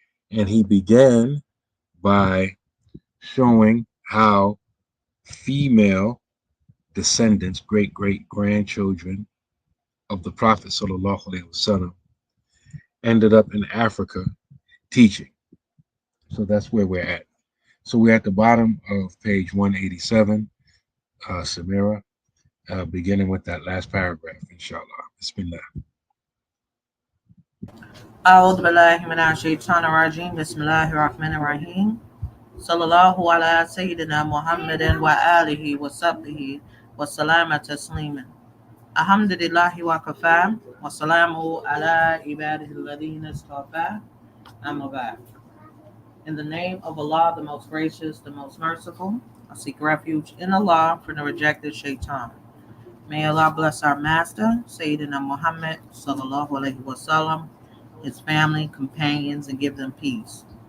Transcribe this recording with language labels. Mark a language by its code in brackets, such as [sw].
[en] And he began by showing how female descendants, great-great-grandchildren of the Prophet ﷺ ended up in Africa teaching. So that's where we're at. So we're at the bottom of page 187, Samira, beginning with that last paragraph, inshallah. Bismillah. [ar] أعوذ بالله من الشيطان الرجيم بسم الله الرحمن الرحيم صلى الله على سيدنا محمد وآله وصحبه وسلم تسليما الحمد لله وكفى وسلامه على عباده الذين اصطفى أما بعد. [en] In the name of Allah, the most gracious, the most merciful, I seek refuge in Allah from the rejected shaitan. May Allah bless our master, Sayyidina Muhammad sallallahu alaihi wasallam, his family, companions, and give them peace.